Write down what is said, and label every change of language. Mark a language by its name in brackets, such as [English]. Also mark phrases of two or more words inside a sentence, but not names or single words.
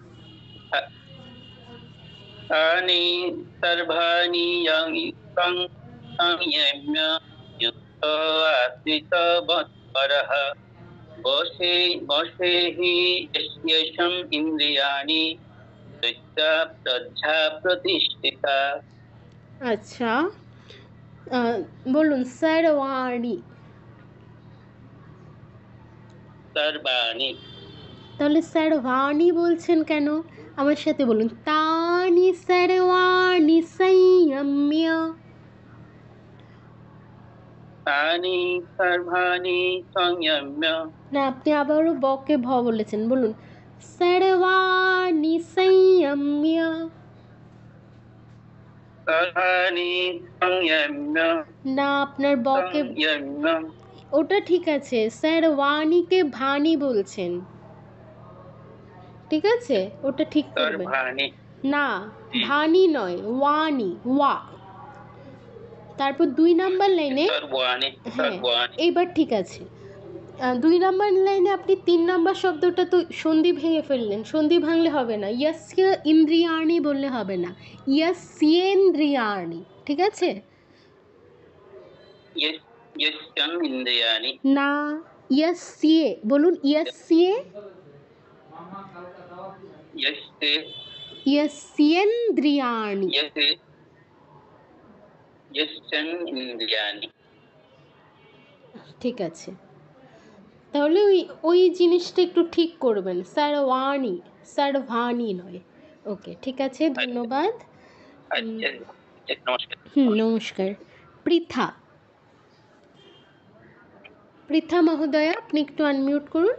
[Sanskrit] तानि सर्वाणि संयम्य युक्त आसीत मत्परः वशे हि यस्येषाम् इन्द्रियाणि तस्य प्रज्ञा प्रतिष्ठिता। [Bangla] আচ্ছা, বলুন। [Sanskrit] सर्वाणि। सर्वाणि [Bangla] তাহলে সর্বাণী বলছেন কেন? আমার সাথে বলুন, [Sanskrit] তানি সর্বাণি সংযম্য। तानि सर्वाणि संयम्य [Bangla] না, আপনি আবারও বকে ভ বলেছেন, বলুন [Sanskrit] সর্বাণি সংযম্য। सर्वाणि संयम्य [Bangla] না, আপনার বকে, [Sanskrit] संयम्य [Bangla] ওটা ঠিক আছে, সর্বাণীকে ভানি বলছেন, ঠিক আছে, ওটা ঠিক করবেন। [Sanskrit] सर्वाणि [Bangla] না, ভানি নয়, ওয়ানি, ওয়া। তারপর 2 নাম্বার লাইনে, [Sanskrit] सर्वाणि [Bangla] হ্যাঁ [Sanskrit] सर्वाणि [Bangla] এইবার ঠিক আছে। 2 নাম্বার লাইনে আপনি 3 নাম্বার শব্দটা তো সন্ধি ভেঙে ফেললেন। সন্ধি ভাঙলে হবে না, [Sanskrit] ইয়স্য ইন্দ্রিয়াণি [Bangla] বললে হবে না, ইয়স্যেন্দ্রিয়াণি, ঠিক আছে? [Sanskrit] यस्यम् इन्द्रियाणि [Bangla] না, ইয়স্যে বলুন, ইয়স্যে, [Sanskrit] यस्ते ইয়স্যেন্দ্রিয়াণি। यस्ते यस्यम् इन्द्रियाणि [Bangla] ঠিক আছে, তাহলে ওই ওই জিনিসটা একটু ঠিক করবেন, সর্বাণী, সর্বাণী নয়। ওকে, ঠিক আছে, ধন্যবাদ। [Hindi] अच्छा नमस्कार [Bangla] নমস্কার। পৃথা, পৃথা মহোদয়া, আপনি একটু আনমিউট করুন।